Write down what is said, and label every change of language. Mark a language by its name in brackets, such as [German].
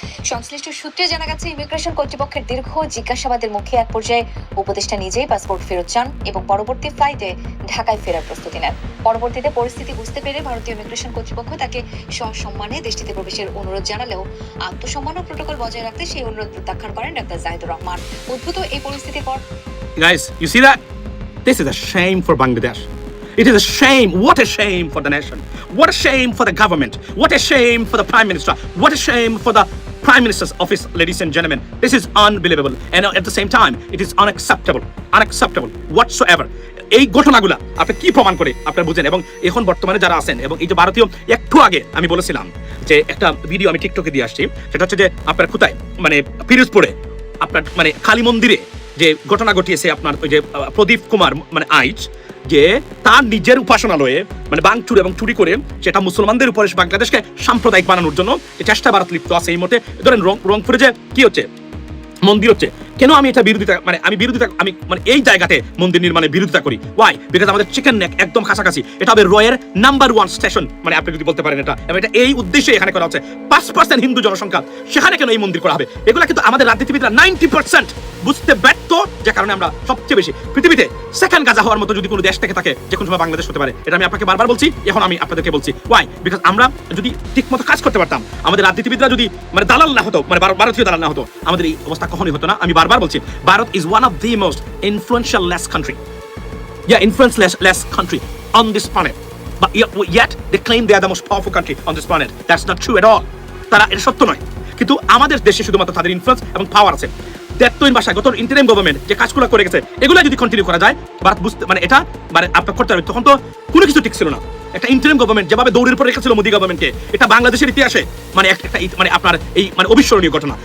[Bangla] সংশ্লিষ্ট সূত্রে জানা গেছে, ইমিগ্রেশন কর্তৃপক্ষের দীর্ঘ জিজ্ঞাসাবাদের মুখে এক পর্যায়ে উপদেষ্টা নিজেই পাসপোর্ট ফেরত চান এবং পরবর্তী ফ্লাইটে ঢাকায় ফেরার প্রস্তুতি নেন। পরবর্তীতে পরিস্থিতি বুঝতে পেরে ভারতীয় ইমিগ্রেশন কর্তৃপক্ষ তাকে সসম্মানে দেশটিতে প্রবেশের অনুরোধ জানালেও আত্মসম্মান ও প্রোটোকল বজায় রাখতে সেই অনুরোধ প্রত্যাখ্যান করেন ডক্টর জাহিদুর রহমান। উদ্ভূত এই পরিস্থিতির পর [English] Guys, you see that? This is a shame for Bangladesh. It is a shame. What a shame for the nation. What a shame for the government. What a shame for the Prime Minister. What a shame for the Prime Minister's office, ladies and gentlemen. This is unbelievable. And at the same time, it is unacceptable. Unacceptable whatsoever. [Bangla] এই ঘটনাগুলা আপনি কি প্রমাণ করে আপনারা বুঝেন। এবং এখন বর্তমানে যারা আছেন, এবং এই যে ভারতীয়, একটু আগে আমি বলেছিলাম যে একটা ভিডিও আমি টিকটকে দিয়ে আসছি, সেটা হচ্ছে যে আপনার কোথায় মানে পিরোজপুরে আপনার মানে কালী মন্দিরে যে ঘটনা ঘটিয়েছে আপনার ওই যে প্রদীপ কুমার মানে আইচ, যে তার নিজের উপাসনালয়ে মানে ভাঙচুর এবং চুরি করে সেটা মুসলমানদের উপরে বাংলাদেশকে সাম্প্রদায়িক বানানোর জন্য চেষ্টা ভারত লিপ্ত আছে। এই মতে ধরেন রংপুরে যে কি হচ্ছে মন্দির হচ্ছে, কেন আমি এটা বিরোধিতা আমি মানে এই জায়গাতে মন্দির নির্মাণের বিরোধিতা করি। [English] Why? [Bangla] বিকজ আমাদের চিকেন নেক একদম কাছাকাছি, এটা হবে রয়ের নাম্বার 1 স্টেশন, মানে আপনি যদি বলতে পারেন এটা, এবং এটা এই উদ্দেশ্যে এখানে করা হচ্ছে। 5% হিন্দু জনসংখ্যা, সেখানে কেন এই মন্দির করা হবে? এগুলা কিন্তু আমাদের রাজনীতিবিদরা 90% বুঝতে ব্যর্থ, যে কারণে আমরা সবচেয়ে বেশি পৃথিবীতে সেকেন্ড গাজা হওয়ার মতো যদি কোনো দেশ থেকে থাকে, যে কোনো সময় বাংলাদেশ হতে পারে। এটা আমি আপনাকে বারবার বলছি, এখন আমি আপনাদেরকে বলছি। [English] Why? Because [Bangla] আমরা যদি ঠিকমতো কাজ করতে পারতাম, আমাদের রাজনীতিবিদরা যদি মানে দালাল না হতো, মানে ভারতীয় দালাল না হতো, আমাদের এই অবস্থা কখনোই হতো না। আমি বারবার বলছি, [English] Bharat is one of the most influential less country, influence-less country on this planet, but yet they claim they are the most powerful country on this planet. That's not true at all. [Bangla] তারা এটা সত্য নয়, কিন্তু আমাদের দেশে শুধুমাত্র তাদের influence এবং পাওয়ার আছে। দেড়তইন ভাষায় গত ইন্টারিম গভর্নমেন্ট যে কাজগুলো করে গেছে, এগুলো যদি কন্টিনিউ করা যায়, ভারত বুঝতে মানে এটা মানে আপনার করতে হবে। তখন তো কোনো কিছু ঠিক ছিল না। একটা ইন্টারিম গভর্নমেন্ট যেভাবে দৌড়ের পর রেখেছিল মোদী গভর্নমেন্টকে, এটা বাংলাদেশের ইতিহাসে মানে একটা মানে আপনার এই মানে অবিস্মরণীয় ঘটনা।